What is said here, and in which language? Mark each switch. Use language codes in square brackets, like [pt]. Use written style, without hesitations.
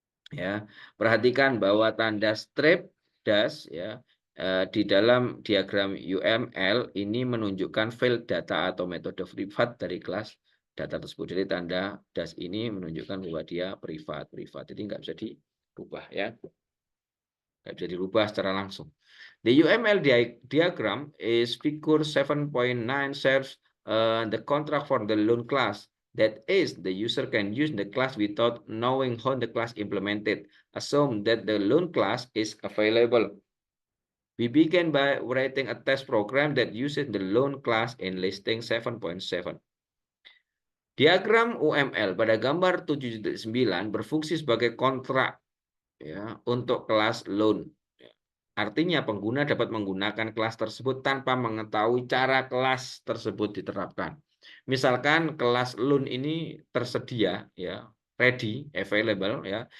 [id] Ya, perhatikan bahwa tanda strip dash ya di dalam diagram UML ini menunjukkan field data atau metode privat dari kelas data tersebut. Jadi tanda dash ini menunjukkan bahwa dia privat. Jadi nggak bisa dirubah ya, nggak bisa dirubah secara langsung. [en] The UML diagram is figure 7.9 serves the contract for the loan class. That is, the user can use the class without knowing how the class implemented. Assume that the loan class is available. We begin by writing a test program that uses the loan class in listing 7.7. [id] Diagram UML pada gambar 7.9 berfungsi sebagai kontrak ya untuk kelas loan. Artinya pengguna dapat menggunakan kelas tersebut tanpa mengetahui cara kelas tersebut diterapkan. Misalkan kelas loan ini tersedia ya, [en] ready, available [id] ya.